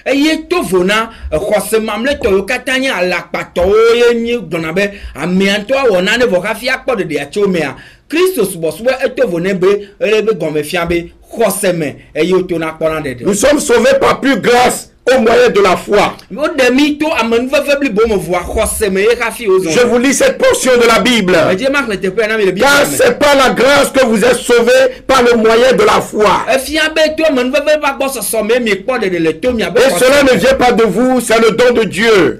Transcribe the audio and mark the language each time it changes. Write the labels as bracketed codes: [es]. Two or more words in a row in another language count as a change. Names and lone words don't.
[ee] eye to vona xɔse mamle tɔ yo katã nye alakpatɔwo ye nyi gbɔna be ameantɔ awɔna ne vɔ hafi akpɔ ɖeɖia tso mea Kristo subɔsubɔ eto vone be ele be gɔme fia be xɔse me eye woto na kpɔna ɖeɖe. [fr] Nous sommes sauvés par pure grâce au moyen de la foi. Je vous lis cette portion de la Bible. Car c'est par la grâce que vous êtes sauvés par le moyen de la foi. Et cela ne vient pas de vous, c'est le don de Dieu.